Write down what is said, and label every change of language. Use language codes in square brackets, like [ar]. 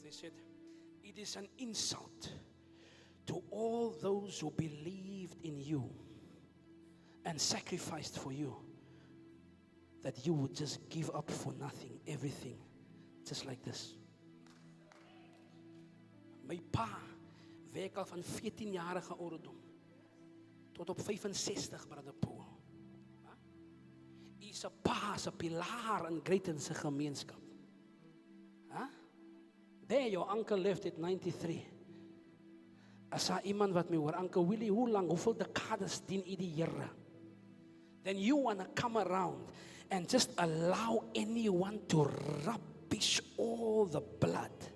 [en] They said, it is an insult to all those who believed in you and sacrificed for you that you would just give up for nothing, everything, just like this. [af] My pa werk al van 14-jarige ouderdom tot op 65, brother Paul. Hy is 'n pa, 'n pilaar in Greyton se gemeenskap. [en] there your uncle left at 93. [af] As daar iemand wat my hoor, Uncle Willie, hoe lang, hoeveel dekades dien u die Here? [en] Then you want to come around and just allow anyone to rubbish all the blood.